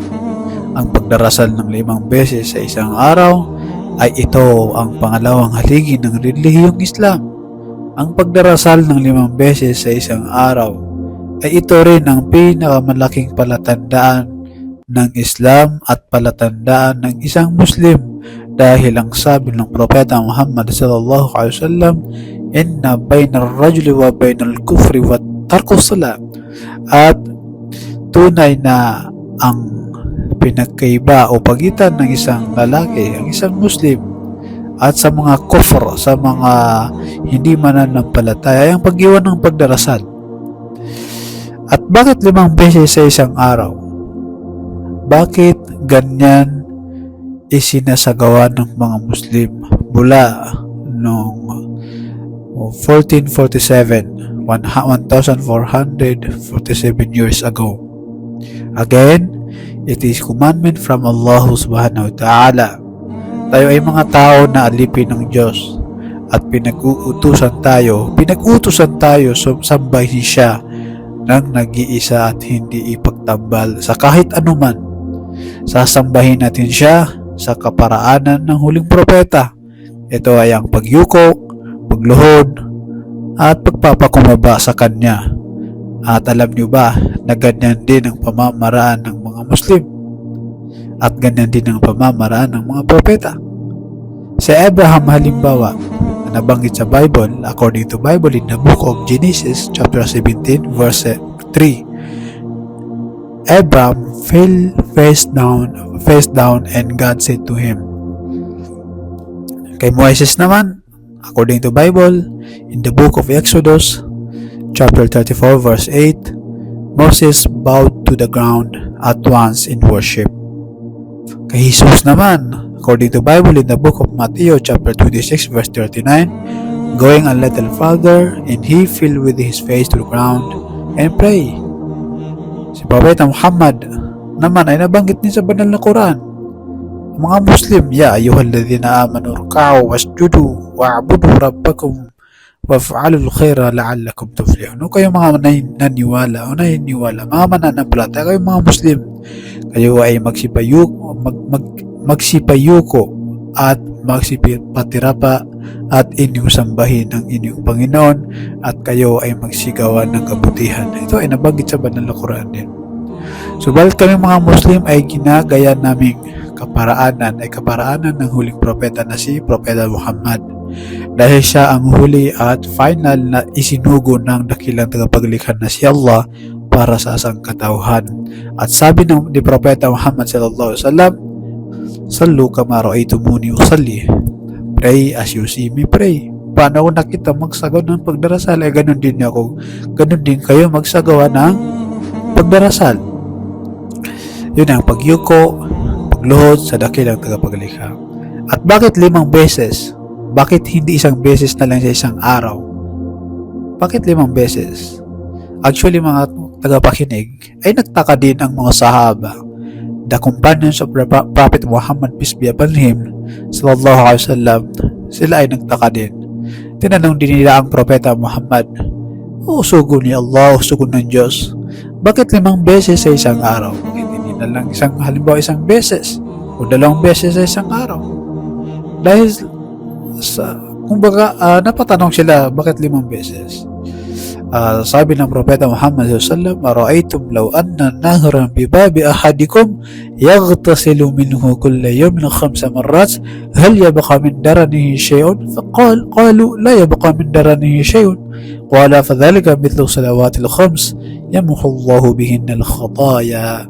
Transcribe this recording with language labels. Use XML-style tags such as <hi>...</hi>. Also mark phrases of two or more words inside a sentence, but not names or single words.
<tl>Ang pagdarasal ng 5 beses sa isang araw ay ito ang pangalawang haligi ng relihiyong Islam. Ang pagdarasal ng 5 beses sa isang araw ay ito rin ang pinakamalaking palatandaan ng Islam at palatandaan ng isang Muslim, dahil ang sabi ng Propeta Muhammad</tl> <ar>صلى الله عليه وسلم, "إن بين الرجل وبين الكفر وترك الصلاة."</ar> <tl>At tunay na ang pinagkaiba o pagitan ng isang lalaki, ang isang Muslim, at sa mga kufr, sa mga hindi mananampalataya, ay ang pag-iwan ng pagdarasal. At bakit 5 beses sa isang araw? Bakit ganyan isinasagawa ng mga Muslim mula noong 1447</tl> <en>years ago? Again, it is commandment from Allah</en> <ar>سبحانه وتعالى.</ar> <tl>Tayo ay mga tao na alipin ng Diyos, at pinag-utusan tayo sambahin siya ng nag-iisa at hindi ipagtambal sa kahit anuman. Sasambahin natin siya sa kaparaanan ng huling propeta. Ito ay ang pagyuko, pagluhod, at pagpapakumbaba sa kanya. At alam niyo ba na ganyan din ang pamamaraan ng mga Muslim, at ganyan din ang pamamaraan ng mga propeta. Si Abraham halimbawa, na nabanggit sa Bible,</tl> <en>according to Bible in the book of Genesis chapter 17 verse 3, Abraham fell face down and God said to him.</en> <tl>Kay Moises naman,</tl> <en>according to Bible in the book of Exodus chapter 34 verse 8, Moses bowed to the ground at once in worship.</en> <tl>Kay Jesus naman,</tl> <en>according to Bible in the book of Matthew chapter 26 verse 39, going a little farther, and he fell with his face to the ground and pray.</en> <tl>Si Propeta Muhammad naman ay nabanggit din sa banal na Quran. Mga Muslim,</tl> <ar>يا أيها الذين آمنوا اركعوا واسجدوا واعبدوا ربكم وافعلوا الخير لعلكم تفلحون.</ar> <tl>Kayo mga naniniwala, mga mananampalataya, kayo mga Muslim, kayo ay magsipayuko at magsipatirapa at inyong sambahin ang inyong Panginoon, at kayo ay magsigawan ng kabutihan. Ito ay nabanggit sa banal na Quran din. Subalit kami mga Muslim ay ginagaya naming kaparaanan ng huling propeta na si Propeta Muhammad, dahil siya ang huli at final na isinugo ng dakilang tagapaglikha na si Allah para sa sangkatauhan. At sabi ni Propeta Muhammad</tl> <ar>صلى الله عليه وسلم, "صلوا كما رأيتموني أصلي."</ar> <en>Pray as you see me pray.</en> <tl>paano ako nakita magsagawa ng pagdarasal, ay ganun din ako. Ganun din kayo magsagawa ng pagdarasal. Yun ang pagyuko, pagluhod sa dakilang tagapaglikha. At bakit 5 beses? Bakit hindi isang beses na lang sa isang araw? Bakit 5 beses? Actually, mga tagapakinig, ay nagtaka din ang mga sahaba,</tl> <en>the companions of Prophet Muhammad, peace be upon him,</en> <ar>صلى الله عليه وسلم.</ar> <tl>Sila ay nagtaka din. Tinanong din nila ang Propeta Muhammad, o sugo ni Allah, o sugo ng Diyos, bakit 5 beses sa isang araw? Bakit hindi na lang halimbawa isang beses o 2 beses sa isang araw? Dahil kumbaga, napatanong sila, bakit 5 beses? Sabi ng Propeta Muhammad</tl> <ar>صلى الله عليه وسلم أرأيتم لو أن نهرا بباب أحدكم يغتسل منه كل يوم 5 مرات هل يبقى من درنه شيء?" قالوا لا يبقى من درنه شيء قال فذلك مثل الصلوات 5 يمحو الله بهن الخطايا.</ar>